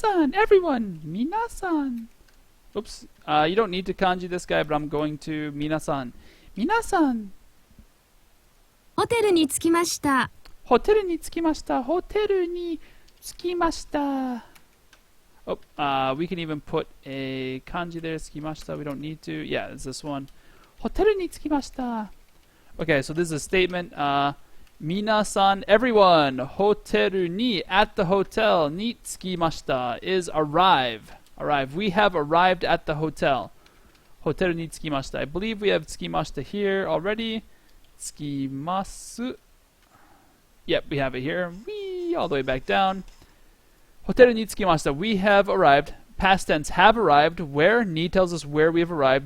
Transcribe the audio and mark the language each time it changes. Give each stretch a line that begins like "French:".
English: everyone,
Japanese: 皆さん.
English: Oops, you don't need to kanji this guy, but I'm going to
Japanese: 皆さん. 皆さん. ホテルに着きました。ホテルに着きました。ホテルに着きました。
English: Oh, we can even put a kanji there,
Japanese: 着きました.
English: We don't need to. Yeah, it's this one.
Japanese: ホテルに着きました.
English: Okay, so this is a statement.
Japanese: 皆さん
English: everyone
Japanese: ホテルに
English: at the hotel
Japanese: に着きました
English: is arrive. We have arrived at the hotel.
Japanese: ホテルに着きました.
English: I believe we have
Japanese: 着きました
English: here already.
Japanese: 着きます.
English: Yep, we have it here. Whee, all the way back down.
Japanese: ホテルに着きました.
English: We have arrived. Past tense, have arrived. Where? Ni tells us where we have arrived.